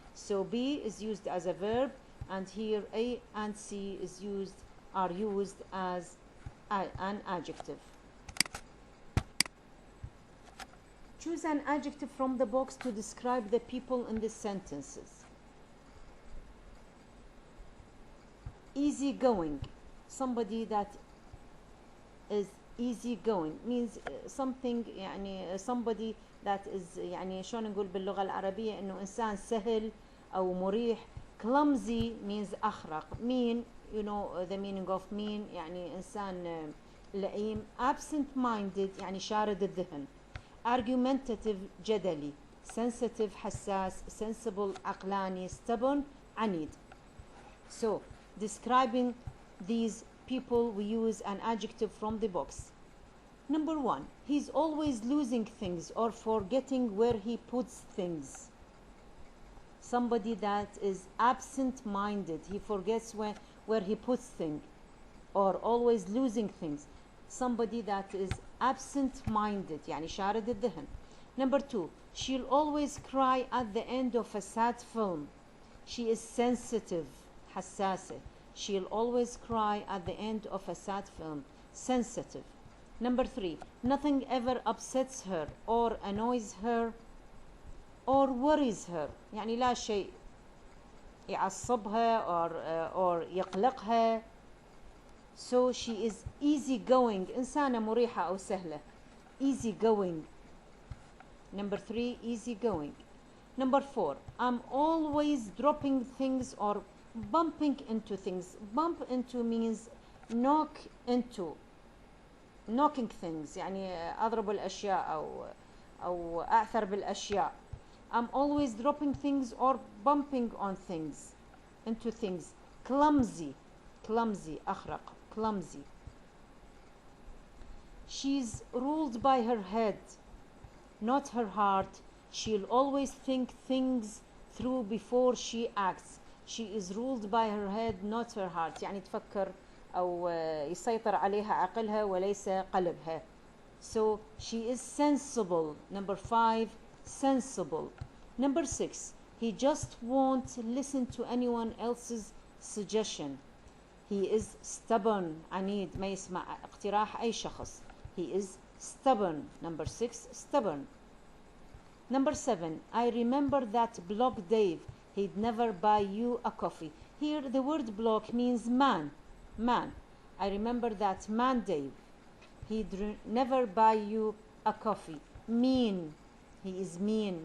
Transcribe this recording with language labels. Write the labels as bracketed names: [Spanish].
[English] So B is used as a verb, and here A and C are used as an adjective. Choose an adjective from the box to describe the people in the sentences. Easygoing. Somebody that is easygoing means something [Arabic] يعني [English] somebody that is [Arabic] يعني شلون نقول باللغة العربية إنه إنسان سهل أو مريح. [English] Clumsy means أخرق. Mean, you know the meaning of mean [Arabic] يعني إنسان لئيم. Absent minded يعني شارد الذهن. [English] Argumentative جدلي. Sensitive حساس. Sensible عقلاني. Stubborn عنيد. So describing these people, we use an adjective from the box. Number 1, he's always losing things or forgetting where he puts things. Somebody that is absent-minded, he forgets where he puts things, or always losing things. somebody that is absent-minded [Arabic] يعني شارد الذهن. [English] Number 2, she'll always cry at the end of a sad film. She is sensitive, حساسة. She'll always cry at the end of a sad film. Sensitive. Number 3, nothing ever upsets her or annoys her or worries her. [Arabic] يعني لا شيء يعصبها or يقلقها. [English] So she is easy going. [Arabic] إنسانة مريحة أو سهلة. [English] Easy going. Number 3, easy going. Number 4, I'm always dropping things or bumping into things. Bump into means knock into. [Arabic] Knocking things يعني أضرب الأشياء أو أعثر بالأشياء. [English] I'm always dropping things or bumping on things, into things. Clumsy. Clumsy. أخرق. Clumsy. She's ruled by her head, not her heart. She'll always think things through before she acts. She is ruled by her head, not her heart. [Arabic] يعني تفكر أو يسيطر عليها عقلها وليس قلبها. [English] So she is sensible. Number 5, sensible. Number 6, he just won't listen to anyone else's suggestion. He is stubborn. [Arabic] عنيد ما يسمع اقتراح أي شخص. [English] He is stubborn. Number 6, stubborn. Number 7, I remember that block Dave. He'd never buy you a coffee. Here the word block means man. Man. I remember that man Dave. He'd never buy you a coffee. Mean. He is mean.